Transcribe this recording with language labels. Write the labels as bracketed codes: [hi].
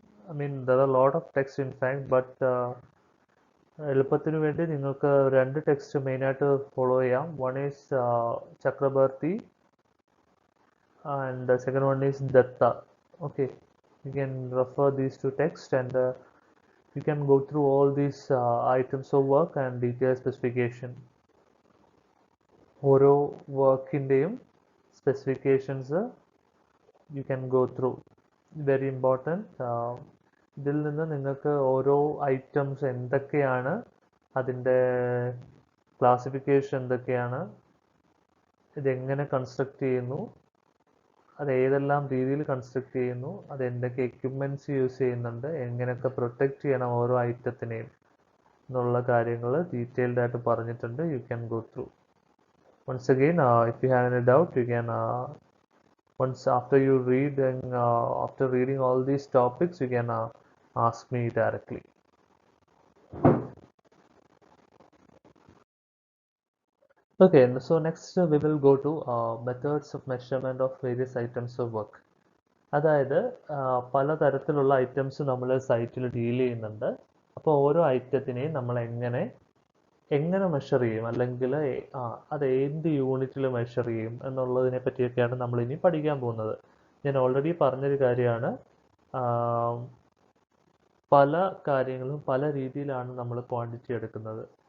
[en] I mean, there are a lot of text in fact, but [ml] എളുപ്പത്തിന് വേണ്ടി നിങ്ങൾക്ക് രണ്ട് ടെക്സ്റ്റ് മെയിനായിട്ട് ഫോളോ ചെയ്യാം. [en] One is Chakraborty and the second one is Datta. Okay, you can refer these two texts and you can go through all these items of work and detailed specification. [ml] ഓരോ വർക്കിൻ്റെയും specifications [en] You can go through, very important. [ml] ഇതിൽ നിന്ന് നിങ്ങൾക്ക് ഓരോ items എന്തൊക്കെയാണ്, അതിൻ്റെ classification എന്തൊക്കെയാണ്, ഇതെങ്ങനെ construct ചെയ്യുന്നു, അത് ഏതെല്ലാം രീതിയിൽ കൺസ്ട്രക്ട് ചെയ്യുന്നു, അത് എന്തൊക്കെ എക്യുപ്മെൻറ്റ്സ് യൂസ് ചെയ്യുന്നുണ്ട്, എങ്ങനെയൊക്കെ പ്രൊട്ടക്റ്റ് ചെയ്യണം ഓരോ ഐറ്റത്തിനെയും എന്നുള്ള കാര്യങ്ങൾ ഡീറ്റെയിൽഡ് ആയിട്ട് പറഞ്ഞിട്ടുണ്ട്. [en] You can go through. Once again, if you have any doubt, you can once after you read and after reading all these topics, you can ask me directly. Okay, so next we will go to methods of measurement of various items of work. [ml] അതായത് പലതരത്തിലുള്ള items നമ്മൾ സൈറ്റിൽ deal ചെയ്യുന്നുണ്ട്. അപ്പോൾ ഓരോ ഐറ്റത്തിനെയും നമ്മൾ എങ്ങനെ measure ചെയ്യും, അല്ലെങ്കിൽ അത് ഏത് യൂണിറ്റിൽ മെഷർ ചെയ്യും എന്നുള്ളതിനെ പറ്റിയൊക്കെയാണ് നമ്മൾ ഇനി പഠിക്കാൻ പോകുന്നത്. ഞാൻ ഓൾറെഡി പറഞ്ഞൊരു കാര്യമാണ്, പല കാര്യങ്ങളും പല രീതിയിലാണ് നമ്മൾ ക്വാണ്ടിറ്റി എടുക്കുന്നത്.